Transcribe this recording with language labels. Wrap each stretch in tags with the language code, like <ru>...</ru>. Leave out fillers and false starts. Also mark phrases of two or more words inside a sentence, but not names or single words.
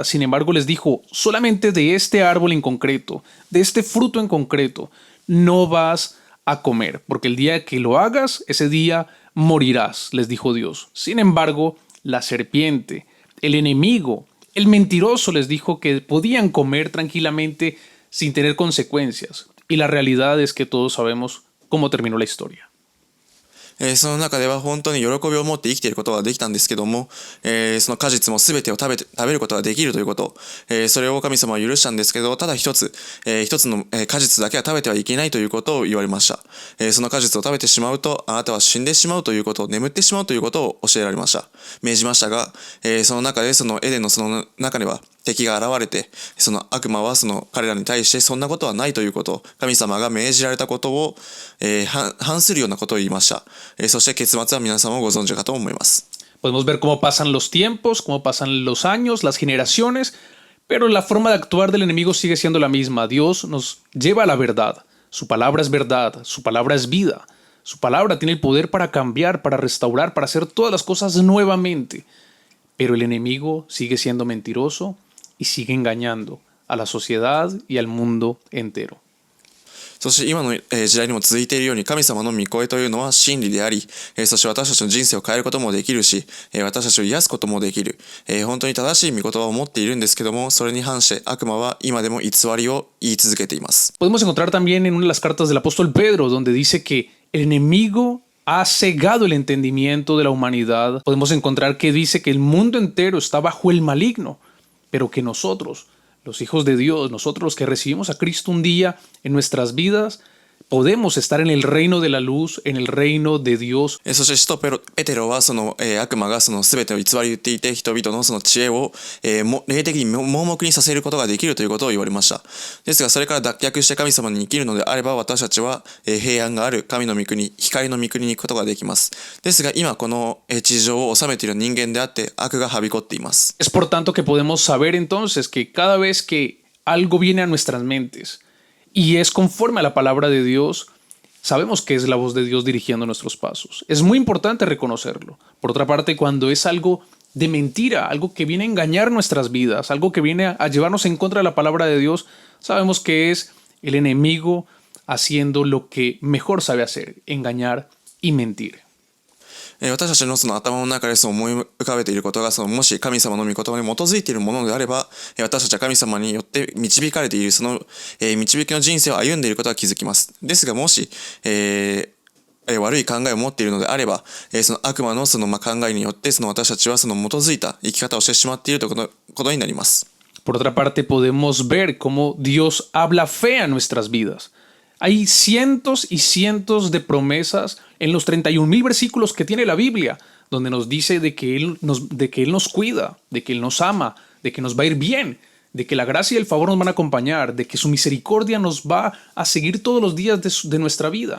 <es>Sin embargo, les dijo, solamente de este árbol en concreto, de este fruto en concreto, no vas a comer, porque el día que lo hagas, ese día morirás, les dijo Dios. Sin embargo, la serpiente, el enemigo, el mentiroso les dijo que podían comer tranquilamente sin tener consecuencias. Y la realidad es que todos sabemos cómo terminó la historia.</es> <ja>その中では本当に喜びを持って生きていることができたんですけども、その果実も全てを食べることができるということ、それを神様は許したんですけど、ただ一つの果実だけは食べてはいけないということを言われました。その果実を食べてしまうとあなたは死んでしまうということを、眠ってしまうということを教えられました。命じましたが、その中でそのエデンのその中には敵が現れて、その悪魔はその彼らに対してそんなことはないということ、神様が命じられたことを、反するようなことを言いました。そして結末は皆さんもご存知かと思います。</ja> <es>Podemos ver cómo pasan los tiempos, cómo pasan los años, las generaciones, pero la forma de actuar del enemigo sigue siendo la misma. Dios nos lleva a la verdad. Su palabra es verdad, su palabra es vida. Su palabra tiene el poder para cambiar, para restaurar, para hacer todas las cosas nuevamente. Pero el enemigo sigue siendo mentiroso y sigue engañando a la sociedad y al mundo entero.</es> <ja>そして今の時代にも続いているように、神様の御声というのは真理であり、そして私たちの人生を変えることもできるし、私たちを癒すこともできる、本当に正しい御言葉を持っているんですけども、それに反して悪魔は今でも偽りを言い続けています。</ja> <es>Podemos encontrar también en una de las cartas del apóstol Pedro, donde dice que el enemigo ha cegado el entendimiento de la humanidad. Podemos encontrar que dice que el mundo entero está bajo el maligno, pero que nosotros los hijos de Dios, nosotros los que recibimos a Cristo un día en nuestras vidas, podemos estar en el reino de la luz, en el reino de Dios.</es> <ja>そして使徒ペテロはその、悪魔がその全てを偽り言っていて人々のその知恵を、霊的に盲目にさせることができるということを言われました。ですがそれから脱却して神様に生きるのであれば私たちは、平安がある神の御国、光の御国に行くことができます。ですが今この、地上を治めている人間であって悪がはびこっています。</ja> <es>Es por tanto que podemos saber entonces que cada vez que algo viene a nuestras mentes y es conforme a la palabra de Dios, sabemos que es la voz de Dios dirigiendo nuestros pasos. Es muy importante reconocerlo. Por otra parte, cuando es algo de mentira, algo que viene a engañar nuestras vidas, algo que viene a llevarnos en contra de la palabra de Dios, sabemos que es el enemigo haciendo lo que mejor sabe hacer, engañar y mentir.</es> <ja>私たちのその頭の中でそう思い浮かべていることがもし神様の御言葉に基づいているものであれば私たちは神様によって導かれているその、導きの人生を歩んでいることは気づきます。ですがもし、悪い考えを持っているのであれば、その悪魔のその考えによってその私たちはその基づいた生き方をしてしまっているということになります。</ja> <es>Por otra parte, podemos ver cómo Dios habla fe a nuestras vidas. Hay cientos y cientos de promesas en los 31,000 versículos que tiene la Biblia, donde nos dice de que Él nos cuida, de que Él nos ama, de que nos va a ir bien, de que la gracia y el favor nos van a acompañar, de que su misericordia nos va a seguir todos los días de nuestra vida.</es>